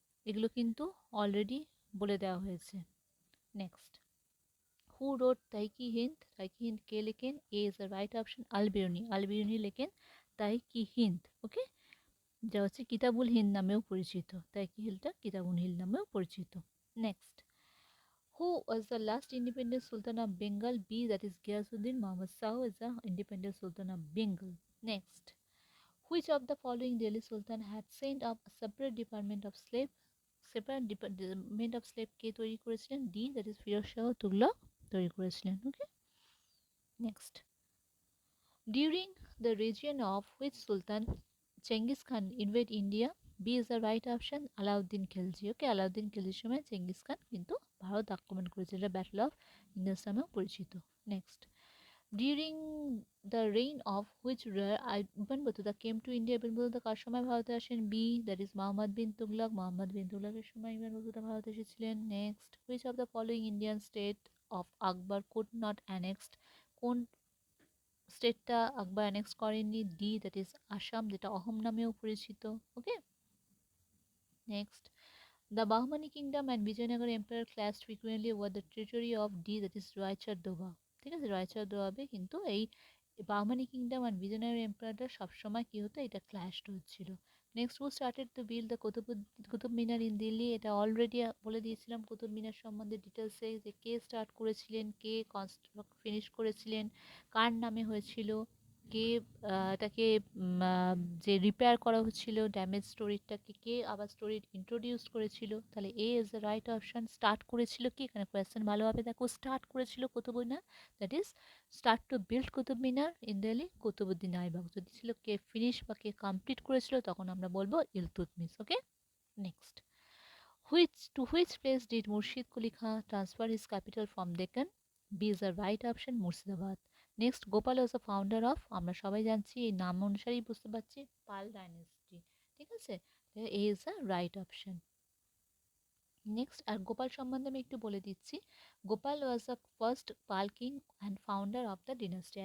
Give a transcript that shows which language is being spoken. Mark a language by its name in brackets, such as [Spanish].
[Bangla] এগুলো কিন্তু অলরেডি বলে দেওয়া হয়েছে। Next, who wrote তাইকি Hind? তাইকি Hind কে লেখেন? [English] A is the right option, [Bangla] Al-Biruni. Al-Biruni লেখেন তাইকি হিন্দ। ওকে, যা হচ্ছে কিতাবুল হিন্দ নামেও পরিচিত। তাইকি হিলটা কিতাবুল হিন্দ নামেও পরিচিত। [English] Next, who was the last independent Sultan of Bengal? B, that is Ghiyasuddin. Muhammad Shah is the independent Sultan of Bengal. Next, which of the following Delhi Sultan had sent up a separate department of slave? Separate department of slave [Bangla] কে তৈরি করেছিলেন? [English] D, that is [Bangla] Firoz Shah Tughlaq তৈরি করেছিলেন। [English] Okay, next, during the region of which Sultan Genghis Khan invade India? B is the right option, Alauddin Khilji. [Bangla] ওকে, আলাউদ্দিন খিলজির সময় Genghis Khan কিন্তু ভারত আক্রমণ করেছিল, এটা battle of Indas নামেও পরিচিত। [English] Next, during the reign of which ruler Ibn Battuta came to India? [Bangla] Ibn Battuta কার সময় ভারতে আসেন? [English] B, that is [Bangla] Mohammad bin Tughlaq. Mohammad বিন তুগলকের সময় ইবন বতুতা ভারতে এসেছিলেন। [English] Next, which of the following Indian state of Akbar could not annexed? [Bangla] কোন স্টেটটা আকবর annexe করেননি? [English] D, that is [Bangla] Assam, যেটা অহম নামেও পরিচিত। [English] Okay, next, the Bahmani kingdom and Vijayanagar empire clashed frequently over the territory of D, that is Raichur Doab. [Bangla] ঠিক আছে, রায়চার দোয়াবে কিন্তু এই বাহমানি কিংডম আর বিজয়নগর এম্পায়ারটা সবসময় কী হতো, এটা ক্ল্যাশড হচ্ছিল। Next, who started to build the Qutub Minar in Delhi? এটা অলরেডি বলে দিয়েছিলাম কুতুব মিনার সম্বন্ধে ডিটেলসে, যে কে স্টার্ট করেছিলেন, কে কনস্ট্রাক্ট ফিনিশ করেছিলেন, কার নামে হয়েছিল, কে এটাকে যে রিপেয়ার করা হচ্ছিল ড্যামেজ স্টোরিটাকে, কে আবার স্টোরি ইন্ট্রোডিউস করেছিল? [English] তাহলে A is the right option. [Bangla] Start করেছিল কি, এখানে কোয়েশ্চেন ভালোভাবে দেখো, স্টার্ট করেছিল Qutub Minar, that is start to build Qutub Minar in Delhi Qutubuddin Aibak. যদি ছিল কে ফিনিশ বা কে কমপ্লিট করেছিল, তখন আমরা বলবো ইলতুৎমিশ। [English] Okay, next, which place did Murshid Quli Khan transfer his capital from Deccan? B is the right option, Murshidabad. Next, Gopal was the founder of, [Bangla] আমরা সবাই জানছি এই নাম অনুসারেই বুঝতে পারছি, [English] Pala dynasty. [Bangla] ঠিক আছে, [English] A is the right option. Next, [Bangla] আর গোপাল সম্বন্ধে আমি একটু বলে দিচ্ছি, [English] Gopal was the first Pala king and founder of the dynasty.